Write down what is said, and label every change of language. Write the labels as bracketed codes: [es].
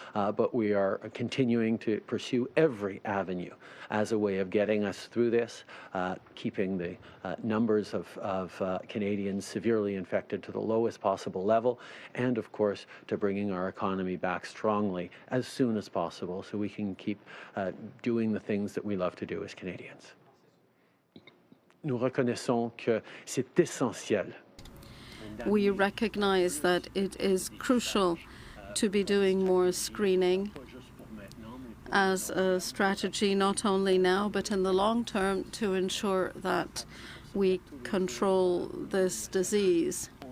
[en] But we are continuing to pursue every avenue as a way of getting us through this, keeping the numbers of Canadians severely infected to the lowest possible level, and of course to bringing our economy back strongly as soon as possible so we can keep doing the things that we love to do as Canadians. [fr] Nous reconnaissons que c'est essentiel. [en] We recognize that it is crucial to be doing more screening as a strategy, not only now but in the long term, to ensure that we control this disease.